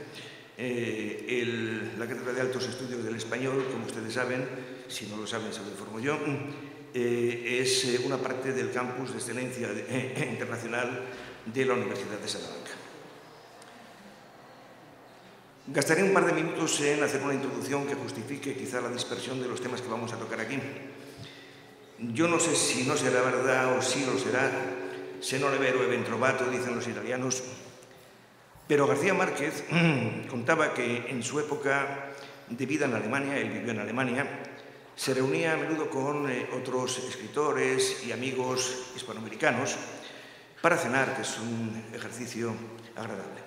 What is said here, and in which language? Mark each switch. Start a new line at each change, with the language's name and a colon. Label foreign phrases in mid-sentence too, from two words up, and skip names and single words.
Spanish: La Cátedra de Altos Estudios del Español, como ustedes saben, si no lo saben se lo informo yo, es una parte del campus de excelencia internacional de la Universidad de Salamanca. Gastaré un par de minutos en hacer una introducción que justifique quizá la dispersión de los temas que vamos a tocar aquí. Yo no sé si no será verdad o si lo será,
Italian: se non è vero e ben trovato,
Spanish: dicen los italianos, pero García Márquez contaba que en su época de vida en Alemania, él vivió en Alemania, se reunía a menudo con otros escritores y amigos hispanoamericanos para cenar, que es un ejercicio agradable.